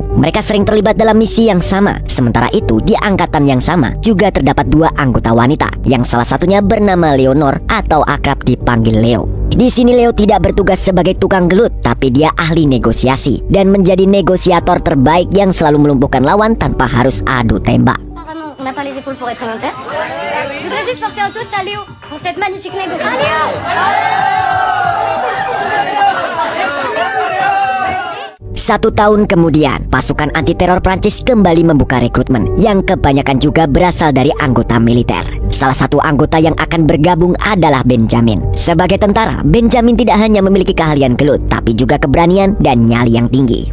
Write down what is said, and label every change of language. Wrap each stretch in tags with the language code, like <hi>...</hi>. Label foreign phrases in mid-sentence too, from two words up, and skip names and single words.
<id>Mereka sering terlibat dalam misi yang sama. Sementara itu, di angkatan yang sama juga terdapat 2 anggota wanita, yang salah satunya bernama Leonor atau akrab dipanggil Leo. Di sini Leo tidak bertugas sebagai tukang gelut, tapi dia ahli negosiasi dan menjadi negosiator terbaik yang selalu melumpuhkan lawan tanpa harus adu tembak.</id> <fr>On n'a pas les épaules pour être sédentaire. Je voudrais juste porter un toast à Léo pour cette magnifique négo. Ah Léo!</fr> <id>Satu tahun kemudian, pasukan anti-teror Prancis kembali membuka rekrutmen, yang kebanyakan juga berasal dari anggota militer. Salah satu anggota yang akan bergabung adalah Benjamin. Sebagai tentara, Benjamin tidak hanya memiliki keahlian gelut, tapi juga keberanian dan nyali yang tinggi.</id>